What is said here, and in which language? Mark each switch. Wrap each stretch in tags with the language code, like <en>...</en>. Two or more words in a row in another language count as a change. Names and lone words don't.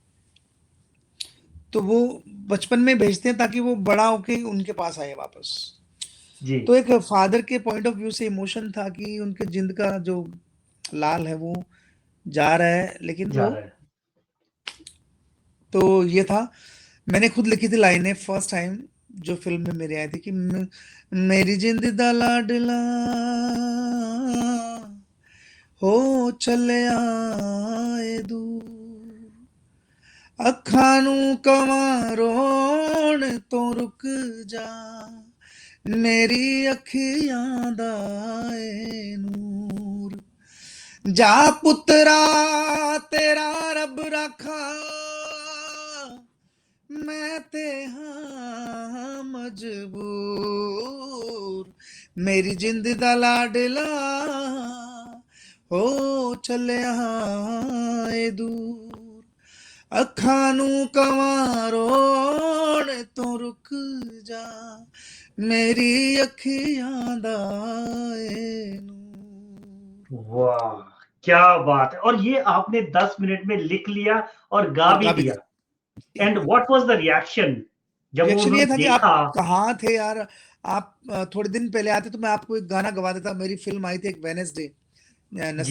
<hi>तो वो बचपन में भेजते हैं ताकि वो बड़ा होके उनके पास आए वापस। जी। तो एक फादर के</hi> <en>point of view</en> <hi>से इमोशन था कि उनके जिंद का जो लाल है वो जा रहा है, लेकिन जा वो, रहा है। तो ये था। मैंने खुद लिखी थी लाइनें</hi> <en>first time</en> <hi>जो फिल्म में मेरी आई थी कि</hi> <pa>ਮੇਰੀ ਜਿੰਦ ਦਾ ਲਾਡਲਾ ਹੋ ਚੱਲਿਆ ਏ ਦੂਰ ਅੱਖਾਂ ਨੂੰ ਕਵਾਂ ਰੋਣ ਤੋਂ ਰੁਕ ਜਾ ਮੇਰੀ ਅੱਖੀਆਂ ਦਾ ਏ ਨੂਰ ਜਾ ਪੁੱਤਰਾ ਤੇਰਾ ਰੱਬ ਰਾਖਾ ਮੈਂ ਤੇ ਹਾਂ ਮਜਬੂਰ ਮੇਰੀ ਜਿੰਦ ਦਾ ਲਾਡਲਾ ਹੋ ਚੱਲਿਆ ਏ दूर ਅੱਖਾਂ ਨੂੰ ਕਵਾਂ ਰੋਣ ਤੋਂ ਰੁਕ ਜਾ मेरी ਅੱਖੀਆਂ ਦਾ ਏ ਨੂਰ।</pa> <hi>वाह, क्या बात है! और ये आपने 10 मिनट में लिख लिया और गा और भी गा भी दिया। दिया।</hi> <en>And what was the reaction</en> <hi>जब वो रिएक्शन ये उन्होंने था कि आप देखा? कहाँ थे यार, आप थोड़े दिन पहले आते तो मैं आपको एक गाना गवा देता। मेरी फिल्म आई थी एक वेनेसडे, जी।</hi>